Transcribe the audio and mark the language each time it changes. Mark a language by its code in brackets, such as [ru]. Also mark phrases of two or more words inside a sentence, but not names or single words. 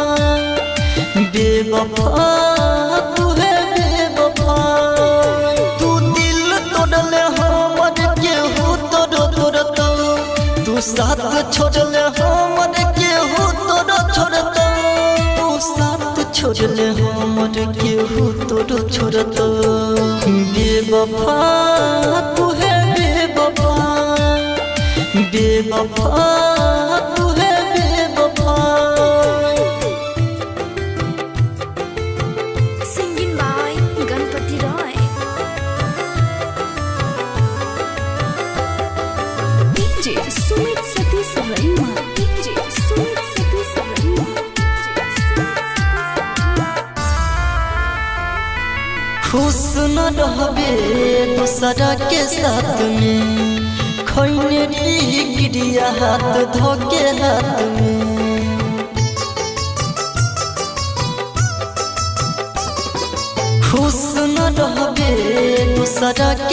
[bho] बेवफा तू है बेवफा तू दिल तोड़ले हमर केहू तोड़ो तोड़तो तू साथ छोड़ले हमर केहू तोड़ो छोड़तो तू साथ छोड़ले हमर केहू तोड़ो छोड़तो बेवफा तू है बेवफा बेवफा तू है बेवफा [en] Singing by Ganpati Roy. DJ Sumit Satish Verma. DJ Sumit Satish Verma. [bho] खुश न रहबे दूसरा के साथ में खैने गिरिया हाथ धोके हाथ में खुश न रहबे दूसरा के